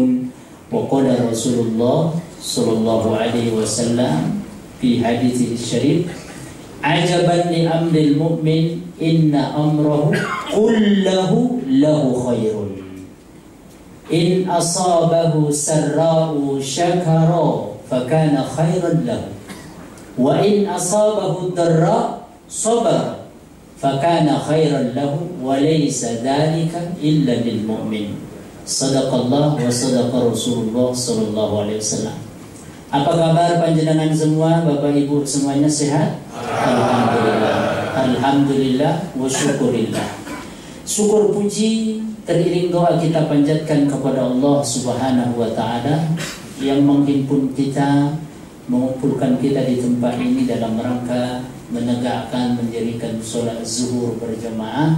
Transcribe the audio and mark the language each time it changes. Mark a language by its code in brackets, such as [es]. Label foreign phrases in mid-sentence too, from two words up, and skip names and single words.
[ar] وقال رسول الله صلى الله عليه وسلم في حديثه الشريف: عجبا لأمر المؤمن إن أمره كله له خير إن أصابه سراء شكر فكان خيرا له وإن أصابه ضراء صبر فكان خيرا له وليس ذلك إلا للمؤمن. صدق الله وصدق رسول الله صلى الله عليه وسلم. [id] Apa kabar panjenengan semua, Bapak Ibu semuanya sehat? Alhamdulillah. [ar] الحمد لله وشكر لله. [id] Syukur puji teriring doa kita panjatkan kepada Allah [ar] سبحانه وتعالى [id] yang menghimpun kita, mengumpulkan kita di tempat ini dalam rangka menegakkan mendirikan sholat zuhur berjamaah.